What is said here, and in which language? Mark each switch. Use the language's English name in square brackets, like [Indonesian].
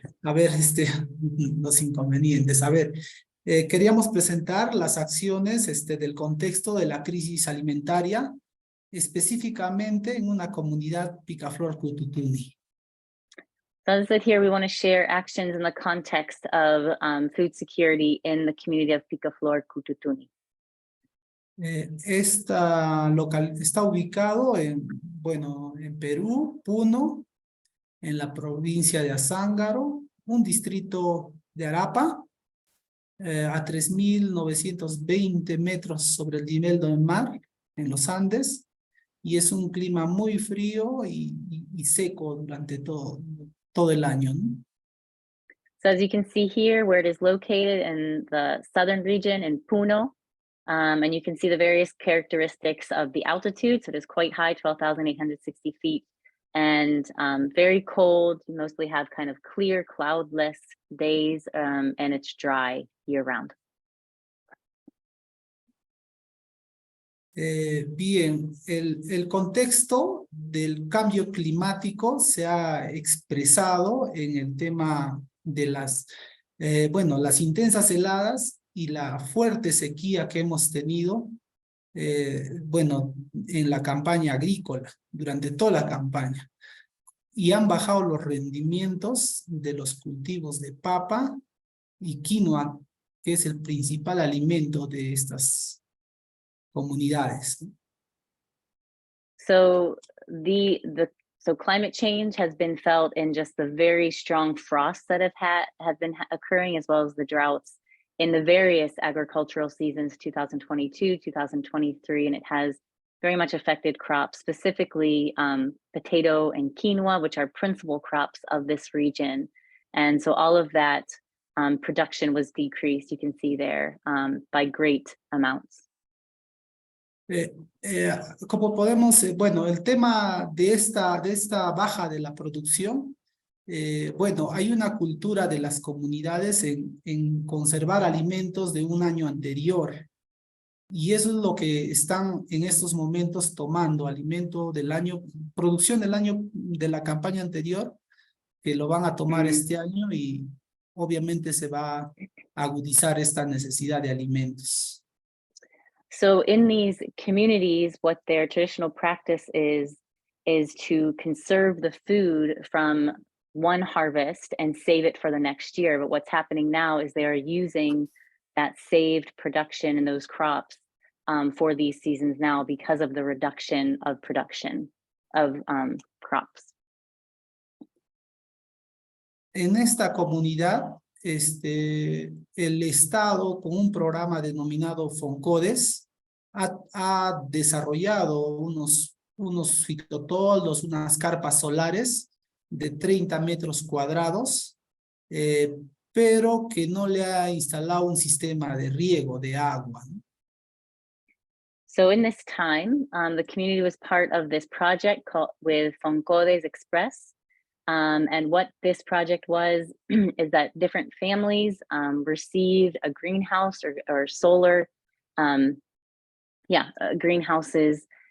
[Spanish] A ver, los inconvenientes. A ver, queríamos presentar las acciones del contexto de la crisis alimentaria, específicamente en una comunidad Picaflor Cututuni. [English] So as I said here, we want to share actions in the context of food security in the community of Picaflor, Cututuni. [Spanish] Está ubicado en Perú, Puno, en la provincia de Azángaro, un distrito de Arapa, a 3.920 metros sobre el nivel del mar, en los Andes, y es un clima muy frío y seco durante todo el año, ¿no? [English] So as you can see here, where it is located in the southern region in Puno, and you can see the various characteristics of the altitude. So it is quite high, 12,860 feet, and very cold. You mostly have kind of clear, cloudless days, and it's dry year round. [Spanish] Bien, el contexto del cambio climático se ha expresado en el tema de las intensas heladas y la fuerte sequía que hemos tenido, en la campaña agrícola, durante toda la campaña. Y han bajado los rendimientos de los cultivos de papa y quinoa, que es el principal alimento de estas comunidades. [English] So so climate change has been felt in just the very strong frosts that have been occurring, as well as the droughts in the various agricultural seasons, 2022, 2023, and it has very much affected crops, specifically potato and quinoa, which are principal crops of this region. And so all of that production was decreased, you can see there, by great amounts. [Spanish] Como podemos, el tema de esta baja de la producción, hay una cultura de las comunidades en conservar alimentos de un año anterior. Y eso es lo que están en estos momentos tomando, producción del año de la campaña anterior, que lo van a tomar este año y obviamente se va a agudizar esta necesidad de alimentos. [English] So in these communities, what their traditional practice is to conserve the food from one harvest and save it for the next year. But what's happening now is they are using that saved production and those crops for these seasons now because of the reduction of production of crops. [Spanish] En esta comunidad, el Estado, con un programa denominado FONCODES, ha desarrollado unos unos fitotoldos, unas carpas solares de 30 metros cuadrados, pero que no le ha instalado un sistema de riego de agua, ¿no? [English] So in this time, the community was part of this project called with Foncodes Express. And what this project was is that different families received a greenhouse or solar, greenhouses.